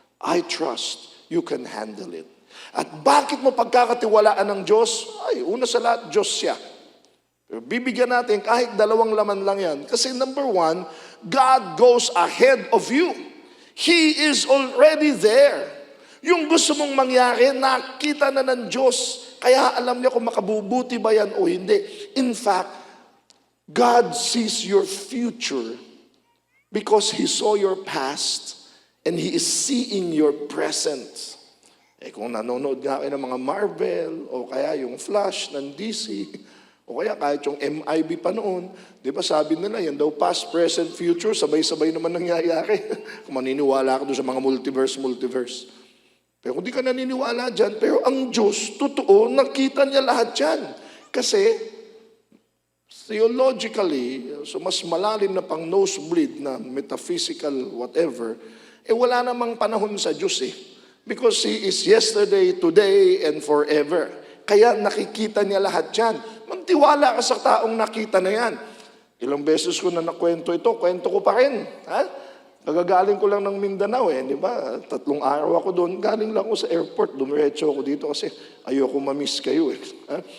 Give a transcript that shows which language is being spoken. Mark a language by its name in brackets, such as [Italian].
[English] I trust you can handle it. [Filipino] At bakit mo pagkakatiwalaan ng Diyos? Ay, una sa lahat, Diyos siya. Pero bibigyan natin kahit 2 laman lang yan. Kasi [English] number 1, God goes ahead of you. He is already there. [Filipino] Yung gusto mong mangyari, nakita na ng Diyos. Kaya alam niya kung makabubuti ba yan o hindi. [English] In fact, God sees your future because He saw your past and He is seeing your present. [Filipino] Kung nanonood nga kayo ng mga Marvel o kaya yung Flash ng DC o kaya kahit yung MIB pa noon, di ba sabi nila yan daw past, present, future, sabay-sabay naman nangyayari. Kung maniniwala ka doon sa mga multiverse. Pero kung di ka naniniwala dyan, pero ang Diyos, totoo, nakita niya lahat yan. Kasi theologically, so mas malalim na pang nosebleed na metaphysical whatever, wala namang panahon sa Diyos eh. [English] Because He is yesterday, today, and forever. [Filipino] Kaya nakikita niya lahat yan. Magtiwala ka sa taong nakita na yan. Ilang beses ko na nakwento ito, kwento ko pa rin. Ha? Nagagaling ko lang ng Mindanao di ba? 3 araw ako doon. Galing lang ako sa airport, dumiretso ako dito kasi ayoko ma-miss kayo Ha?